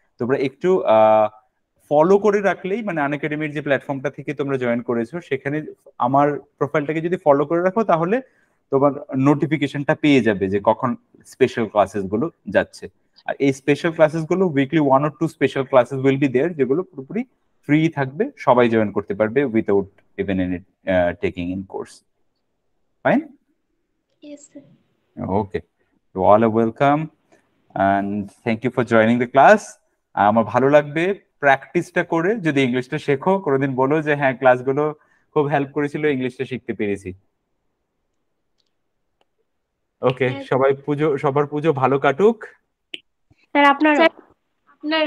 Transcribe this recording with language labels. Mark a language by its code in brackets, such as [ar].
[bn] তোমরা একটু ফলো করে রাখলেই, মানে আনএকাডেমির যে প্ল্যাটফর্মটা থেকে তোমরা জয়েন করেছো, সেখানে আমার প্রোফাইলটাকে যদি ফলো করে রাখো, তাহলে তোমার নোটিফিকেশনটা পেয়ে যাবে যে কখন স্পেশাল ক্লাসেস গুলো যাচ্ছে। আর এই স্পেশাল ক্লাসেস গুলো [en] weekly 1 or 2 special classes will be there, [bn] যেগুলো পুরোপুরি ফ্রি থাকবে, সবাই জয়েন করতে পারবে [en] Without even any taking in course. Fine? Yes, sir. Okay, you all are welcome and thank you for joining the class. [bn] আমার ভালো লাগবে প্র্যাকটিসটা করে, যদি ইংলিশটা শেখো, কোনোদিন বলো যে হ্যাঁ ক্লাসগুলো খুব হেল্প করেছিল, ইংলিশটা শিখতে পেরেছি। [en] okay, [bn] হ্যাঁ। সবার পুজো ভালো কাটুক। স্যার আপনার আপনারও।